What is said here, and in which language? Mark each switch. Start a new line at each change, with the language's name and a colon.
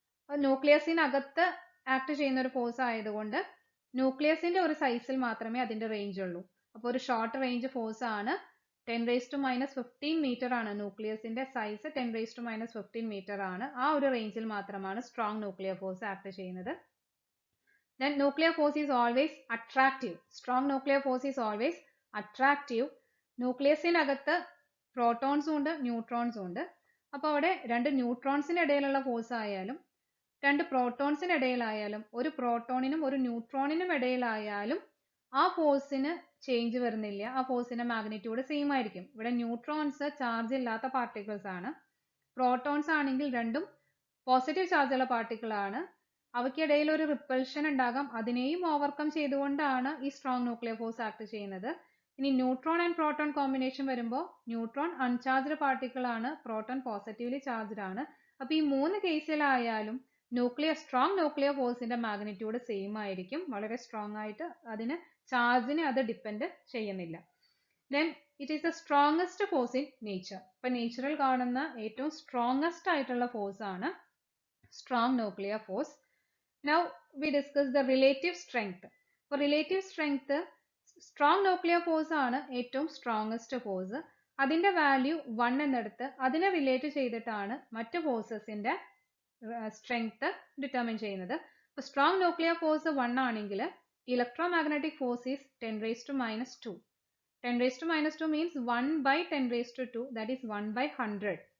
Malayalam: ന്യൂക്ലിയസിനകത്ത് act ചെയ്യുന്ന ഒരു force ആയതുകൊണ്ട് ന്യൂക്ലിയസിന്റെ ഒരു സൈസിൽ മാത്രമേ അതിന്റെ റേഞ്ച് ഉള്ളൂ. അപ്പോൾ ഒരു ഷോർട്ട് റേഞ്ച് ഫോഴ്സ് ആണ്. 10⁻⁻15 മീറ്റർ ആണ് ന്യൂക്ലിയസിന്റെ സൈസ്. 10⁻⁻15 മീറ്റർ ആണ്. ആ ഒരു റേഞ്ചിൽ മാത്രമാണ് സ്ട്രോങ് ന്യൂക്ലിയർ ഫോഴ്സ് ആക്ട് ചെയ്യുന്നത്.
English: Then nuclear force is always attractive. Strong nuclear force is always attractive.
Malayalam: ന്യൂക്ലിയസിനകത്ത് പ്രോട്ടോൺസും ഉണ്ട് ന്യൂട്രോൺസും ഉണ്ട്. അപ്പോൾ അവിടെ രണ്ട് ന്യൂട്രോൺസിന് ഇടയിലുള്ള ഫോഴ്സ് ആയാലും രണ്ട് പ്രോട്ടോൺസിന് ഇടയിലായാലും ഒരു പ്രോട്ടോണിനും ഒരു ന്യൂട്രോണിനും ഇടയിലായാലും ആ ഫോഴ്സിന് ചേഞ്ച് വരുന്നില്ല. ആ ഫോഴ്സിന്റെ മാഗ്നിറ്റ്യൂഡ് സെയിം ആയിരിക്കും. ഇവിടെ ന്യൂട്രോൺസ് ചാർജ് ഇല്ലാത്ത പാർട്ടിക്കിൾസ് ആണ്. പ്രോട്ടോൺസ് ആണെങ്കിൽ രണ്ടും പോസിറ്റീവ് ചാർജുള്ള പാർട്ടിക്കിൾ ആണ്. അവയ്ക്കിടയിൽ ഒരു റിപ്പൽഷൻ ഉണ്ടാകാം. അതിനെയും ഓവർകം ചെയ്തുകൊണ്ടാണ് ഈ സ്ട്രോങ് ന്യൂക്ലിയർ ഫോഴ്സ് ആക്ട് ചെയ്യുന്നത്. ഇനി ന്യൂട്രോൺ ആൻഡ് പ്രോട്ടോൺ കോമ്പിനേഷൻ വരുമ്പോൾ ന്യൂട്രോൺ അൺചാർജ്ഡ് പാർട്ടിക്കിൾ ആണ്, പ്രോട്ടോൺ പോസിറ്റീവ്ലി ചാർജ്ഡ് ആണ്. അപ്പോൾ ഈ മൂന്ന് കേസിലായാലും സ്ട്രോങ് ന്യൂക്ലിയർ ഫോഴ്സിന്റെ മാഗ്നിറ്റ്യൂഡ് സെയിം ആയിരിക്കും. വളരെ സ്ട്രോങ് ആയിട്ട് ചാർജിനെ അത് ഡിപ്പെൻഡ് ചെയ്യുന്നില്ല.
English: Then it is the strongest force in nature.
Malayalam: ഇപ്പൊ നേച്ചറിൽ കാണുന്ന ഏറ്റവും സ്ട്രോങ്ങസ്റ്റ് ആയിട്ടുള്ള ഫോഴ്സ് ആണ് strong nuclear force.
English: Now we discuss the relative strength. For relative strength, strong nuclear force
Malayalam: ആണ് ഏറ്റവും
English: strongest force.
Malayalam: അതിന്റെ വാല്യൂ 1 എന്നെടുത്ത് അതിനെ റിലേറ്റ് ചെയ്തിട്ടാണ് മറ്റ് ഫോഴ്സസിന്റെ സ്ട്രെങ്ത് ഡിറ്റർമിൻ ചെയ്യുന്നത്. അപ്പോൾ സ്ട്രോങ് ന്യൂക്ലിയർ ഫോഴ്സ് 1 ആണെങ്കിൽ electromagnetic force is 10⁻².
English: 10⁻² means 1/10⁻², that is 1/100.